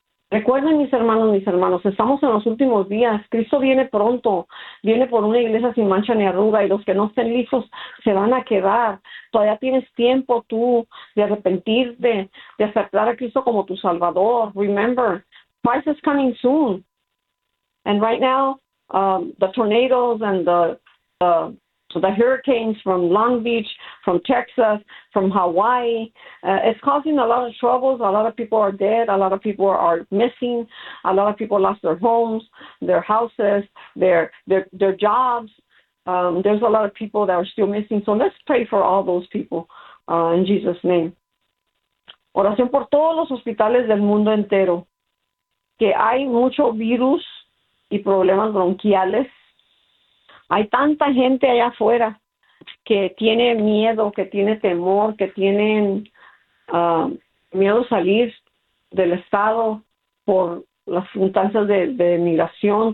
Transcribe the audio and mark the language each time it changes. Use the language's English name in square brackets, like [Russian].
[Spanish] Recuerden, mis hermanos, estamos en los últimos días. Cristo viene pronto, viene por una iglesia sin mancha ni arruga y los que no estén listos se van a quedar. Todavía tienes tiempo tú de arrepentirte, de aceptar a Cristo como tu Salvador. [English] Remember, Christ is coming soon. And right now, the tornadoes and So the hurricanes from Long Beach, from Texas, from Hawaii, it's causing a lot of troubles. A lot of people are dead. A lot of people are missing. A lot of people lost their homes, their houses, their jobs. There's a lot of people that are still missing. So let's pray for all those people in Jesus' name. [Spanish] Oración por todos los hospitales del mundo entero, que hay mucho virus y problemas bronquiales. Hay tanta gente allá afuera que tiene miedo, que tiene temor, que tienen miedo salir del estado por las circunstancias de migración.